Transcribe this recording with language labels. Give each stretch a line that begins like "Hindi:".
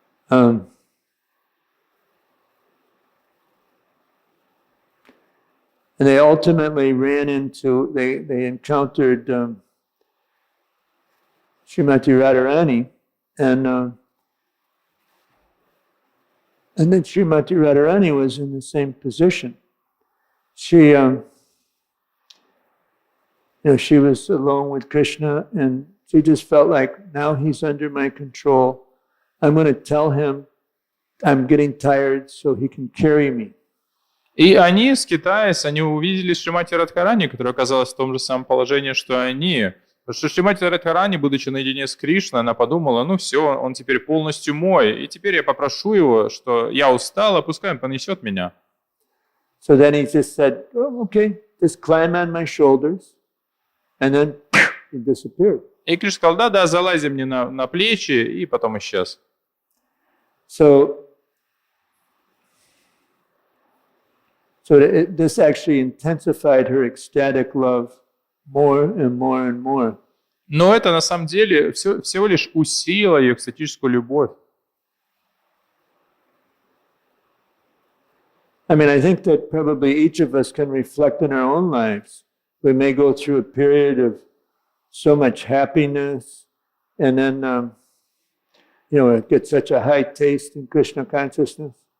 English: And they ultimately they encountered Srimati Radharani, and then Srimati Radharani was in the same position. She, she was alone with Krishna, and she just felt like, now he's under my control. I'm going to tell him I'm getting tired so he can carry me.
Russian: И они, скитаясь, они увидели Шримати Радхарани, которая оказалась в том же самом положении, что они. Потому что Шримати Радхарани, будучи наедине с Кришной, она подумала, ну все, он теперь полностью мой, и теперь я попрошу его, что я устала, пускай он понесет меня.
English: So then he just said, oh, okay, just climb on my shoulders, and then he disappeared.
Russian: И Кришна сказал, да, залази мне на плечи, и потом исчез.
English: So this actually intensified her ecstatic love more and more and more.
Russian: Но это на самом деле всего лишь усилило ее экстатическую любовь.
English: I mean, I think that probably each of us can reflect in our own lives. We may go through a period of so much happiness, and then, get such a high taste in Krishna consciousness.